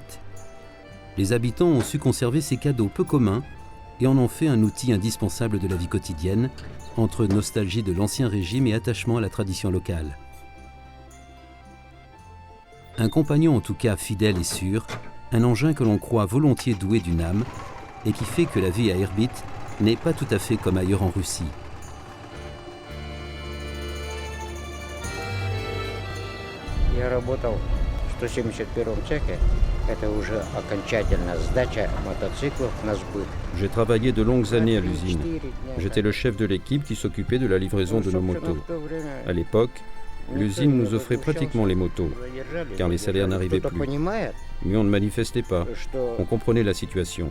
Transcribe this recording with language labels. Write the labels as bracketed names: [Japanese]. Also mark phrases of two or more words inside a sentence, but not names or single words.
[French] Les habitants ont su conserver ces cadeaux peu communs et en ont fait un outil indispensable de la vie quotidienne, entre nostalgie de l'ancien régime et attachement à la tradition locale. Un compagnon en tout cas fidèle et sûr, un engin que l'on croit volontiers doué d'une âme et qui fait que la vie à Irbit n'est pas tout à fait comme ailleurs en Russie. [Russian] Я работал в 171-м цехе. Это уже окончательная сдача мотоциклов на сбыт. [French] J'ai travaillé de longues années à l'usine. J'étais le chef de l'équipe qui s'occupait de la livraison de nos motos. À l'époque, l'usine nous offrait pratiquement les motos, car les salaires n'arrivaient plus. Mais on ne manifestait pas. On comprenait la situation.